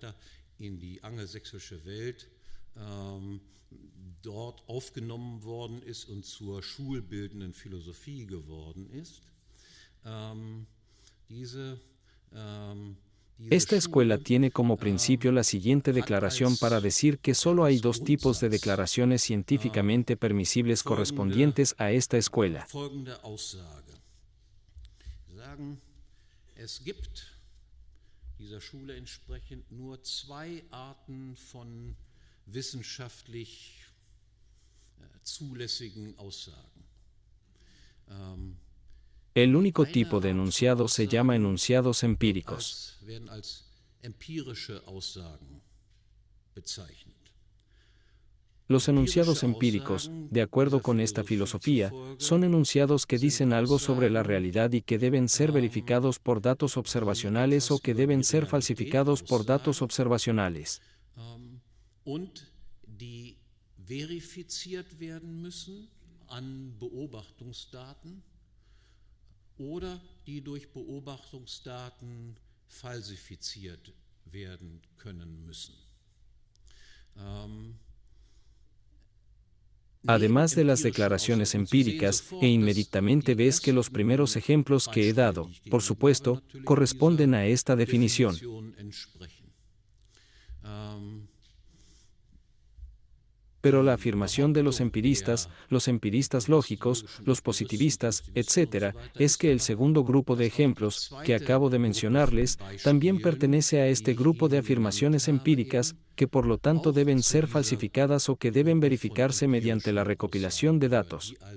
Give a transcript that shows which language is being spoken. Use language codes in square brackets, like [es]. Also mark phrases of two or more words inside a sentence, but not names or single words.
[es] Esta escuela tiene como principio la siguiente declaración para decir que solo hay dos tipos de declaraciones científicamente permisibles correspondientes a esta escuela. [de] Es gibt dieser Schule entsprechend nur zwei Arten von wissenschaftlich zulässigen Aussagen. [es] El único tipo de enunciado se llama enunciados empíricos. Los enunciados empíricos, de acuerdo con esta filosofía, son enunciados que dicen algo sobre la realidad y que deben ser verificados por datos observacionales o que deben ser falsificados por datos observacionales. [de] Oder die durch Beobachtungsdaten falsifiziert werden können müssen. [es] Además de las declaraciones empíricas, e inmediatamente ves que los primeros ejemplos que he dado, por supuesto, corresponden a esta definición. Pero la afirmación de los empiristas lógicos, los positivistas, etc., es que el segundo grupo de ejemplos, que acabo de mencionarles, también pertenece a este grupo de afirmaciones empíricas, que por lo tanto deben ser falsificadas o que deben verificarse mediante la recopilación de datos.